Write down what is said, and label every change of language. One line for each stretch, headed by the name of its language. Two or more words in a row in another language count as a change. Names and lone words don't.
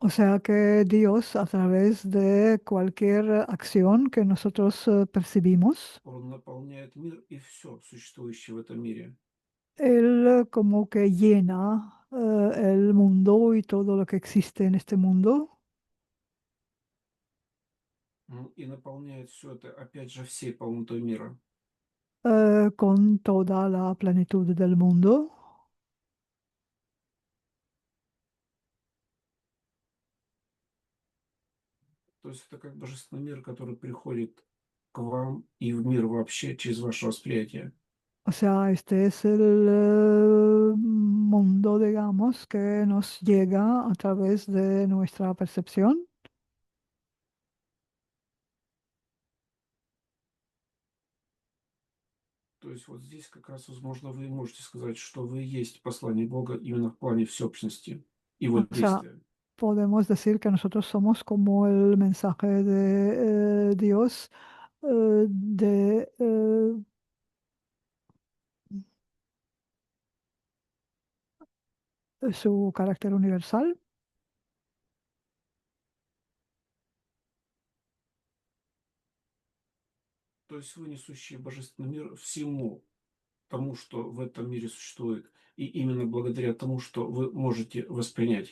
Spanish: O sea que Dios, a través de cualquier acción que nosotros percibimos,
Russian: Он наполняет мир и все существующее в этом мире.
Spanish: Él como que llena el mundo y todo lo que existe en este mundo
Russian: И наполняет все это, опять же, всей полнотой мира.
Spanish: con toda la plenitud del mundo.
Russian: То есть это как божественный мир, который приходит к вам и в мир вообще через ваше восприятие.
Spanish: O sea, este es el mundo, digamos, que nos llega a través de nuestra percepción.
Russian: То есть вот здесь как раз, возможно, вы можете сказать, что вы и есть послание Бога именно в плане всеобщности Его
Spanish: O sea,
Russian: действия.
Spanish: podemos decir que nosotros somos como el mensaje de Dios, de su carácter universal.
Russian: То есть вы несущие божественный мир всему тому, что в этом мире существует, и именно благодаря тому, что вы можете воспринять.